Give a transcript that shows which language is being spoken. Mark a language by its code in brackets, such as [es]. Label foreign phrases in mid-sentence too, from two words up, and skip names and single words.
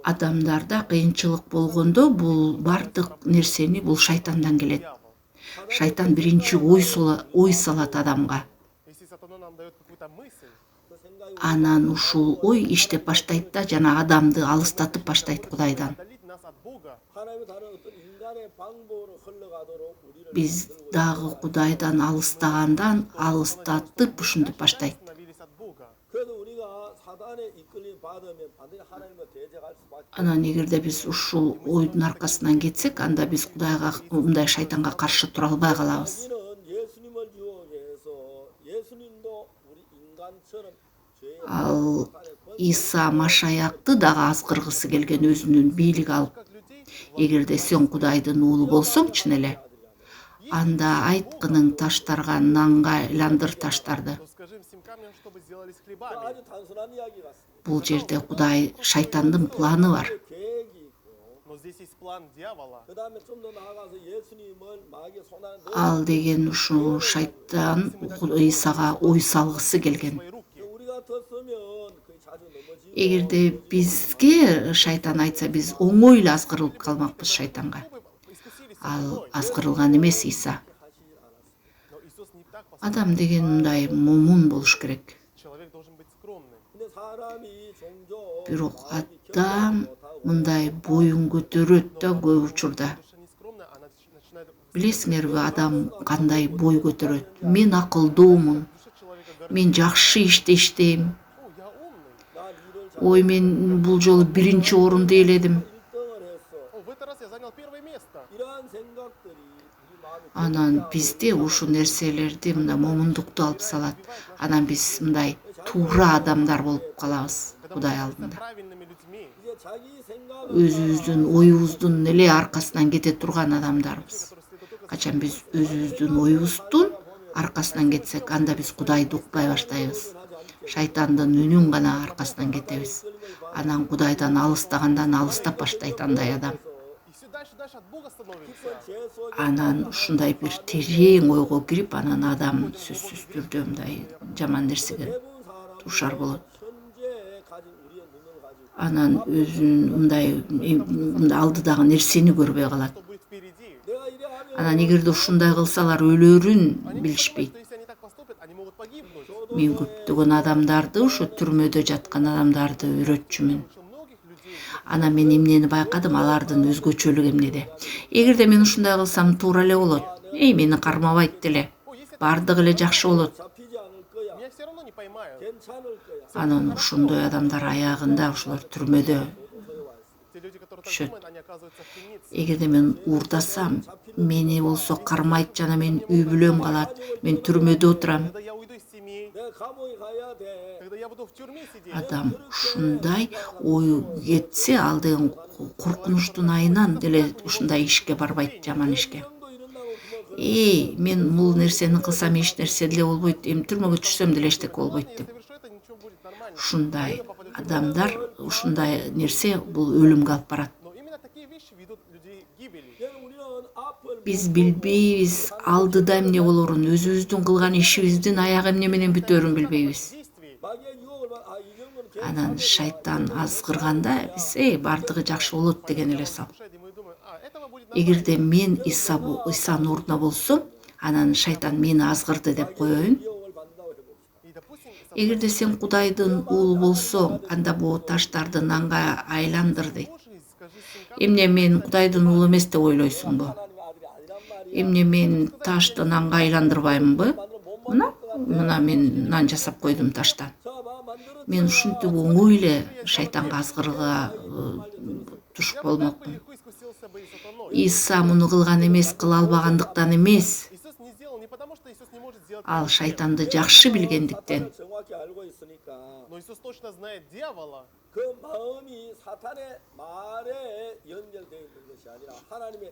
[ky] Адамдарда кыйынчылык болгондо бул бардык нерсени бул шайтандан келет. Дьявол. Шайтан биринчи ой салат адамга. [ru] Если сатана нам дает какую-то мысль, [ko] 그 생각이 [ky] Анан ушул ой иштеп баштайт да жана адамды алыстатып баштайт Кудайдан. [ru] отдалить нас от Бога, [ko] 하나님의 다른 어떤 인간의 방법으로 흘러가도록 우리를 [ky] Биз дагы Кудайдан алыстатып ушинтип баштайт. [ru] остановились от Бога. [ko] 그래도 우리가 사단에 이끌림 받으면 반드시 하나님과 대적할 수밖에 [ky] Анан эгерде биз ушул ойдун аркасынан кетсек, анда биз Кудайга мындай шайтанга каршы тура албай калабыз. [ko] 마귀는 예수님을 유혹해서 그래서 예수님도 우리 인간처럼 죄의 [ky] ал Иса Машаякты дагы азгыргысы келген өзүнүн бийлиги алып. [ru] как людей, [ky] Эгерде сен Кудайдын уулу болсоң чын эле, анда айткының таштарга нанга айландыр таштарды. [ru] то скажи им всем камням, чтобы сделались хлебами. [ko] 아주 단순한 이야기 같습니다. [ky] Бул жерде Кудай шайтандын планы бар. [ko] 계획이 있고 [ru] Но здесь есть план дьявола. [ko] 그다음에 좀 더 나아가서 예수님을 마귀의 손 안에 넣어 [ky] Ал деген ушу шайтан Исага ой салгысы келген. [ru] Свои руки. [ko] 우리 같았으면 거의 자주 넘어지고 [ky] Эгерде бизге шайтан айтса, биз оңой эле азгырылып калмакпыз шайтанга. [ru] Мы бы искусились Ал собой, [ky] азгырылган эмес Иса. [ko] 하시질 않았습니다. [ru] но Иисус не так поступил. [ky] Адам деген мындай момун болуш керек. [ru] Человек должен быть скромным. [ko] 근데 사람이 종종 [ky] Бирок адам мындай боюн көтөрөт да көп учурда. [ru] Душа не скромная, она начинает... [ky] Билесиңерби, адам кандай бой көтөрөт? Мен акылдуумун, [ru] Душа человека гордится. [ky] мен жакшы ишти иштейм. [ru] О, я умный. [ko] 난 일을 잘 [ky] Ой, мен бул жолу биринчи орунду ээледим. [ko] 1등을 했어. [ru] О, в этот раз я занял первое место. [ko] 이러한 생각들이 우리 마음에 [ky] Анан бизде ушу нерселерди мына момундукту алып салат. Анан биз мындай туура адамдар болуп калабыз Кудай алдында. [ru] Правильными людьми, [ko] 이제 자기 생각을 [ky] Өзүбүздүн оюбуздун эле аркасынан кете турган адамдарбыз. [ru] которые следуют только [ky] Качан биз өзүбүздүн оюбуздун аркасынан кетсек, анда биз Кудайды укпай баштайбыз. Шайтандын үнүн гана аркасынан кетебиз. Анан Кудайдан алыстагандан алыстап баштайт андай адам. [ru] и все дальше от Бога становится. [ko] 제 속에 [ky] Анан ушундай бир терең ойго кирип, анан адам сөзсүз түрдө мындай жаман нерсеге [ko] 대부분 사람은 [ky] душар болот. [ko] 현재 가진 우리의 능력을 가지고 [ky] Анан өзүн мындай алдыдагы нерсени көрбөй калат. [ru] Что будет впереди? [ko] 내가 이래 하면 [ky] Анан эгерде ушундай кылсалар өлөрүн Они билишпейт. [ru] думают, что если они так поступят, они могут погибнуть. [ky] Мен көптөгөн адамдарды, ошо түрмөдө жаткан адамдарды үйрөтчүмүн. [ru] Что многих людей [ky] Анан мен эмнени байкадым, алардын өзгөчөлүгү эмнеде. Эгерде мен ушундай кылсам туура эле болот. Мени кармабайт деле. Бардыгы эле жакшы болот. [ko] 잡히지 않을 거야. [ru] меня все равно не поймают. [ko] 괜찮을 거야. [ky] Анан ошондой адамдар аягында ошолор түрмөдө. [ru] Те люди, которые так Шөт. думают, они оказываются в темнице. [ky] Эгерде мен уурдасам, мени болсо кармайт жана мен үй бүлөм калат. Мен түрмөдө отурам. [ru] Когда я уйду из семьи, [ko] 내가 감옥에 가야 돼. [ru] когда я буду в тюрьме сидеть, [ky] Адам ушундай ою кетсе, ал деген коркунучтун айынан деле ушундай ишке барбайт, жаман ишке. [ko] 정도 이런다고 그러면 [ky] Мен бул нерсени кылсам эч нерсе деле болбойт, эми түрмөгө түшсөм деле эчтеке болбойт я деп. [ru] совершу это, ничего будет нормально. [ky] Ушундай адамдар, ушундай нерсе бул өлүмгө алып барат. [ru] Но именно такие вещи ведут людей к гибели. [ko] 그냥 우리는 앞을 [ky] Биз билбейбиз, алдыда эмне болорун, өзүбүздүн кылган ишибиздин аягы эмне менен бүтөөрүн билбейбиз. Действий. [ko] 마귀의 유혹을 이 정도는 [ky] Анан шайтан азгырганда биз бардыгы жакшы болот деген эле сал. [ru] Душой, мы думаем, этого будет [ky] Эгерде мен Исанын ордуна болсом, анан шайтан мени азгырды деп коеюн. [ko] 유혹을 받는다고 해봅시다. [ru] И, допустим, [ky] Эгерде сен Кудайдын уулу болсоң, анда бул таштарды нанга айландыр дейт. [ru] Божий, скажи всем [ky] Эмне мен Кудайдын уулу эмес деп ойлойсуңбу? [ko] 하나님의 아들이 아니란 말이야. [ky] Эмне мен ташты нанга айландырбаймынбы? Мына мен нан жасап койдум таштан. [ko] 봐, 만들어 [ky] Мен ушинтип оңой эле шайтанга азгырга туш [ru] Я бы так бы болмокмун. легко искусился бы и сатаной. [ky] Иса муну кылган эмес, кыла албагандыктан эмес. [ru] Иисус не сделал не потому, что Иисус не может сделать Ал это. [ky] шайтанды жакшы билгендиктен. [ko] 사탄을 정확히 알고 있으니까 [ru] Но Иисус точно знает дьявола. [ko] 그 마음이 사탄의 말에 연결되어 있는 것이 아니라 하나님의